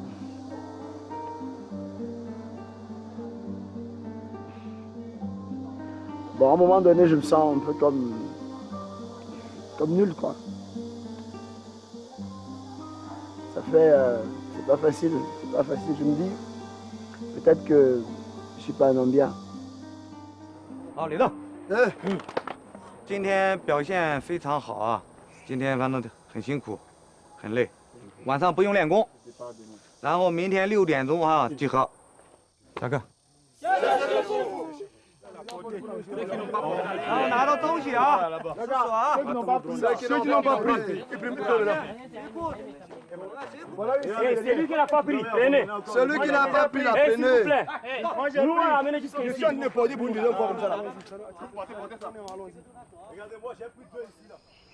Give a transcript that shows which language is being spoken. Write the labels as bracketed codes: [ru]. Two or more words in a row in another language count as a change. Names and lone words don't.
[fr] Bon, à un moment donné, je me sens un peu comme nul, quoi. Ça fait... c'est pas facile, je me dis. Peut-être que je suis pas un homme bien. [zh] 好，李栋，今天表现非常好啊！今天反正很辛苦，很累，晚上不用练功，然后明天6点钟啊集合。下课。然后拿到东西啊，吃水啊。 [fr] Ceux qui n'ont pas pris, ils prennent plutôt là. Celui qui n'a pas pris, prenez. Celui qui n'a pas pris la S'il vous prenez. plaît. Nous, on l'a amené jusqu'ici. Je suis en épaulé pour une deuxième fois comme ça là. Regardez-moi, j'ai pris 2 ici là.